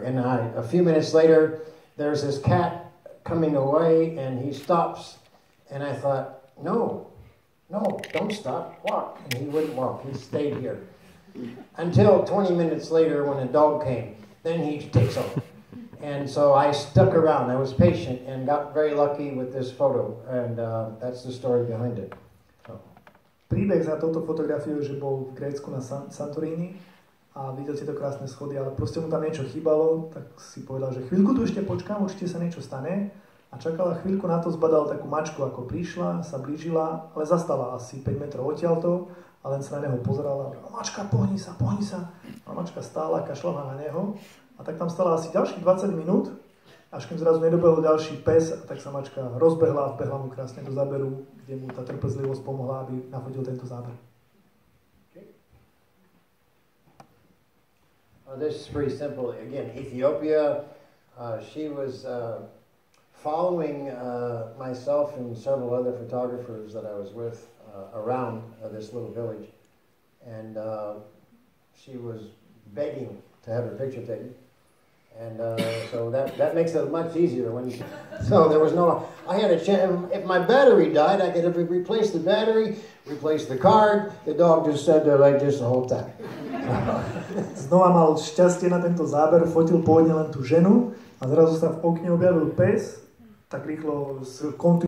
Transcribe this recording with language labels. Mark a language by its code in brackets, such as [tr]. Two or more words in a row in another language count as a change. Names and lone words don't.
[en] And a few minutes later, there's this cat coming away, and he stops, and I thought, no, don't stop, walk. And he wouldn't walk, he stayed here. Until 20 minutes later when a dog came, then he takes off. And so I stuck around, I was patient, and got very lucky with this photo, and that's the story behind it. So. [sk] Príbeh za touto fotografiou, že bol v Grécku na Santorini, a videl tieto krásne schody, ale proste mu tam niečo chýbalo, tak si povedal, že chvíľku tu ešte počkám, určite sa niečo stane. A čakala chvíľku na to, zbadal takú mačku, ako prišla, sa blížila, ale zastala asi 5 metrov odtiaľto a len sa na neho pozerala. A mačka, pohni sa. A mačka stála, kašľala na neho a tak tam stala asi ďalších 20 minút, až kým zrazu nedobehol ďalší pes, a tak sa mačka rozbehla a vbehla mu krásne do záberu, kde mu tá trpezlivosť pomohla, aby nafotil tento záber. [en] This is pretty simple. Again, Ethiopia, she was following myself and several other photographers that I was with around this little village. And she was begging to have her picture taken. And so that makes it much easier. So there was I had a chance, if my battery died, I could have replaced the battery, replaced the card. The dog just sat there like this the whole time. [sk] Znova mal šťastie na tento záber, fotil pôvodne len tú ženu a zrazu sa v okne objavil pes, tak rýchlo